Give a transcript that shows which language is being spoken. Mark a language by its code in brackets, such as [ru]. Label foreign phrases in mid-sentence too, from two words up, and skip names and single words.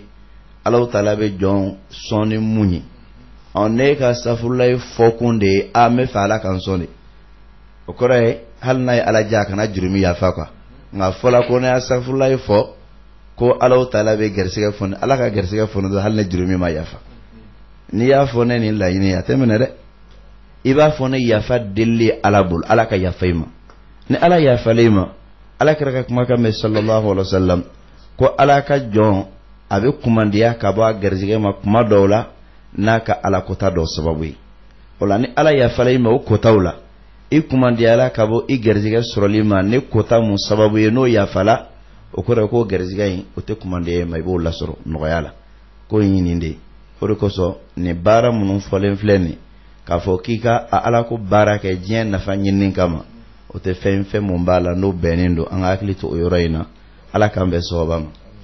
[bm] ala ta'ala bɛ jɔn sɔn ni mun ye ne ka astaghfirullah fɔ kun de ye n bɛ fɛ ala kan sɔn de o kɔrɔ ye hali n'a ye ala diya a kana jurumi yafa quoi nka fɔla ko ne astaghfirullah fɔ ko ala ta'ala bɛ gɛrɛsɛgɛ fɔ ala ka gɛrɛsɛgɛ fɔ ne hali ne jurumi ma yafa n'i y'a fɔ ne nin laɲini a tɛ minɛ dɛ i b'a fɔ ne yafa deli ala bolo ala ka yafa i ma ni ala yafalen i ma ala kɛra ka kumakan mɛn [ar] صلى الله عليه وسلم [bm] ko ala ka jɔn a bɛ kumandiya ka bɔ a gɛrɛsɛgɛ ma kuma dɔw la n'a ka ala kota dɔw sababu ye o la ni ala yafalen i ma o kotaw la i kumandiyala ka bɔ i gɛrɛsɛgɛ sɔrɔli ma ni kota mun sababu ye n'o yafala o kɔrɔ ko gɛrɛsɛgɛ in o tɛ kumandiya ma i b'o lasɔrɔ nɔgɔya la ko in ɲini de o de kosɔn nin baara minnu fɔlen filɛ nin k'a fɔ k'i ka ala ko baara kɛ diɲɛ nafa ɲinini kama o tɛ fɛn mun b'a la n'o bɛnnen don an ka hakili to o yɔrɔ in na ala k'an bɛn sababa ma.